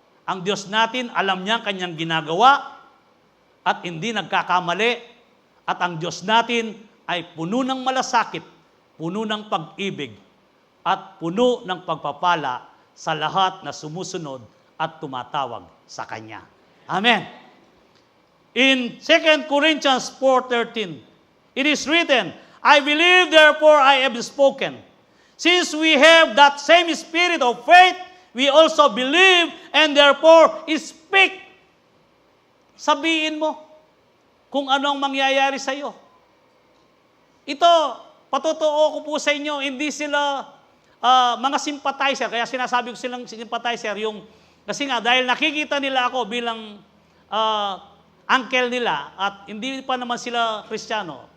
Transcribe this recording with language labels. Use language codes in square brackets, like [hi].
[tl] Ang Diyos natin, alam niya ang kanyang ginagawa at hindi nagkakamali. At ang Diyos natin ay puno ng malasakit, puno ng pag-ibig, at puno ng pagpapala sa lahat na sumusunod at tumatawag sa Kanya. Amen. [en] In 2 Corinthians 4:13, it is written, I believe, therefore I have spoken. Since we have that same spirit of faith, we also believe and therefore speak. [tl] Sabihin mo kung ano ang mangyayari sa iyo. Ito, patotoo ko po sa inyo, hindi sila mga sympathizer. Kaya sinasabi ko silang sympathizer, kasi nga dahil nakikita nila ako bilang uncle nila at hindi pa naman sila Kristiyano.